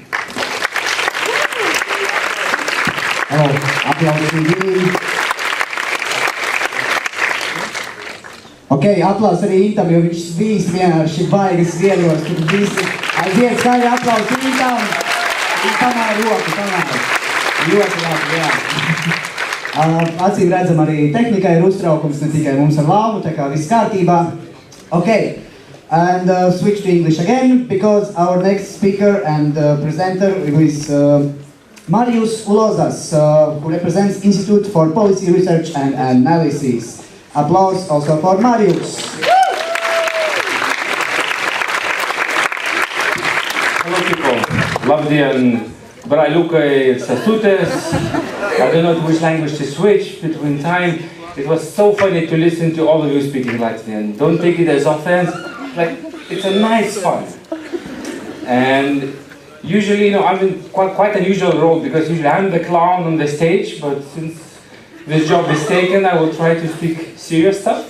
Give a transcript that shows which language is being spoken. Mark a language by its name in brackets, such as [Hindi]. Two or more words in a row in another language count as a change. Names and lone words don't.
[Latvian] Ok, aplaus arī Intam, jo viņš svīst vienkārši baigas ziedos, tur visi aiziet skaļi aplaus Intam, un pamāja roku, pamāja. Ļoti labi, jā. Acīm redzam arī tehnikai ir uztraukums, ne tikai mums ar Lāvu, tā kā viss kārtībā. [English] Okay, and switch to English again, because our next speaker and presenter is Marius Ulozas, who represents Institute for Policy Research and Analysis. Applause also for Marius. Hello people, [Latvian] labdien! Brailukai sasutes. [English] I don't know which language to switch between time. It was so funny to listen to all of you speaking Latvian. Don't take it as offense. Like, it's a nice fun. And usually, I'm in quite an unusual role because usually I'm the clown on the stage, but since this job is taken, I will try to speak serious stuff.